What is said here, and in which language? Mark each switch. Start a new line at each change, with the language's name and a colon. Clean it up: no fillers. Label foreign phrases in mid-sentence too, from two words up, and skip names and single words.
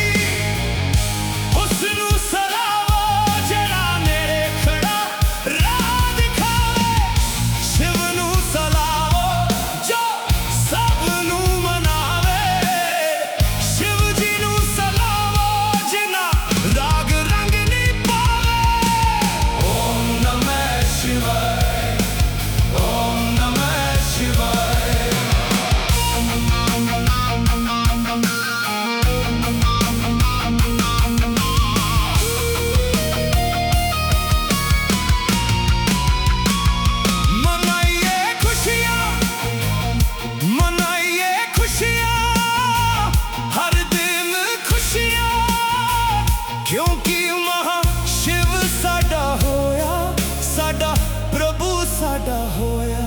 Punjabi: ਉਸਨੂ ਸਲਾਵੋ ਜਿਹੜਾ ਨੇੜੇ ਖੜ੍ਹਾ ਰਾਹ ਦਿਖਾਵੇ। ਸ਼ਿਵ ਨੂ ਸਲਾਵੋ ਜੋ ਸਭਨੂ ਮਨਾਵੇ। ਸ਼ਿਵ ਜੀ ਨੂ ਸਲਾਵੋ ਜਿੰਨਾ ਰਾਗ ਰੰਗ ਨਹੀਂ ਪਾਵੇ।
Sanskrit: ओम नमः शिवाय, ओम नमः शिवाय।
Hindi: मनाइए खुशियाँ, मनाइए खुशियाँ, हर दिन खुशियाँ, क्योंकि
Punjabi: ਮਹਾਸ਼ਿਵ ਸਾਡਾ ਹੋਇਆ, ਸਾਡਾ ਪ੍ਰਭੂ ਸਾਡਾ ਹੋਇਆ।